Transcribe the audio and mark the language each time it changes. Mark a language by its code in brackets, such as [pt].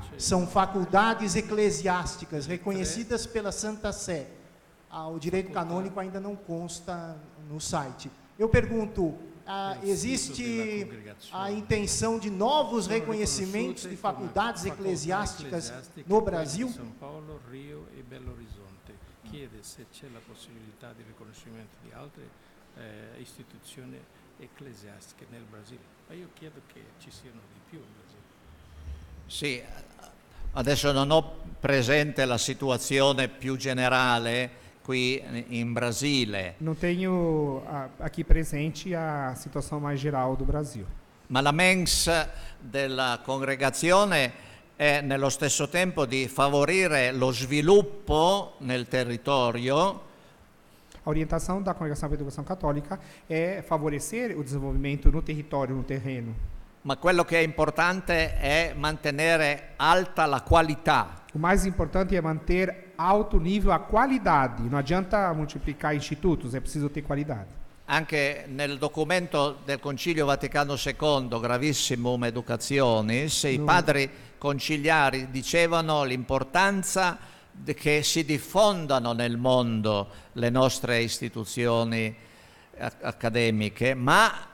[pt] São faculdades eclesiásticas reconhecidas pela Santa Sé. O direito canônico ainda não consta no site. Eu pergunto, existe a intenção de novos reconhecimentos de faculdades eclesiásticas no Brasil? São Paulo, Rio e Belo Horizonte. [it] Chiede se c'è la possibilità di riconoscimento di altre istituzioni ecclesiastiche nel Brasile. Ma io chiedo che ci siano di più in Brasile. Sì, adesso non ho presente la situazione più generale qui in Brasile. [pt] Não tenho aqui presente a situação mais geral do Brasil. [it] Ma la mens della congregazione è nello stesso tempo di favorire lo sviluppo nel territorio. [pt] A orientação da Congregação para a Educação Católica é favorecer o desenvolvimento no território, no terreno. [it] Ma quello che è importante è mantenere alta la qualità. [pt] O mais importante é manter alto nível a qualidade. Não adianta multiplicar institutos, é preciso ter qualidade. [it] Anche nel documento del Concilio Vaticano II, Gravissimum Educationis, i padri conciliari dicevano l'importanza che si diffondano nel mondo le nostre istituzioni accademiche, ma